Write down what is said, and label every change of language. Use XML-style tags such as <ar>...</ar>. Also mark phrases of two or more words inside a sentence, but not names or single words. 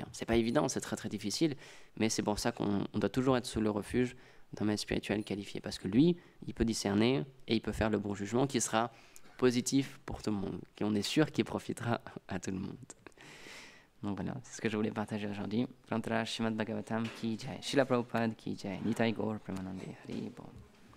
<fr>C'est pas évident, c'est très très difficile, mais c'est pour ça qu'on doit toujours être sous le refuge d'un maître spirituel qualifié, parce que lui, il peut discerner et il peut faire le bon jugement qui sera positif pour tout le monde, qu'on est sûr qu'il profitera à tout le monde. Donc voilà, c'est ce que je voulais partager aujourd'hui.</fr> <hi>प्रांतर श्रीमद् भागवतम् की जय, श्रील प्रभुपाद की जय, निताई गौर प्रेमानंदे हरि बोल.</hi>